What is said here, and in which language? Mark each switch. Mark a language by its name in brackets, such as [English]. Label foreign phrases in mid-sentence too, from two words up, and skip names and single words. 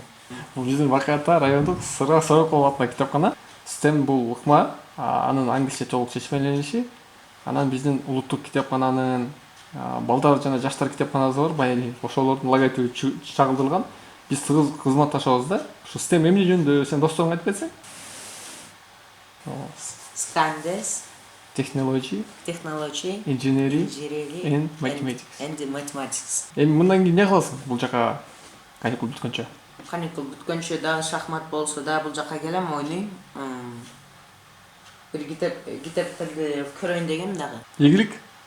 [Kyrgyz] Бул биздин Бакыйатта райондук Сороков атындагы китепкана. Систем бул ыкма, анын англисче толук чечмелениши. Анан биздин улуттук китепкананын балдар жана жаштар китепканасы бар, баягы ошолордун логотиби чагылдырылган. Биз тыгыз кызматташабыз да. Ушу систем эмне жөнүндө сен досторуңа айтып кетсең? [English] Science, Technology, engineering and mathematics. [Kyrgyz] Эми мындан кийин эмне кыласың бул жака каникул бүткөнчө? Каникул бүткөнчө дагы шахмат болсо да бул жака келем, ойнойм. Бир китептерди көрөйүн дегем дагы. Ийгилик.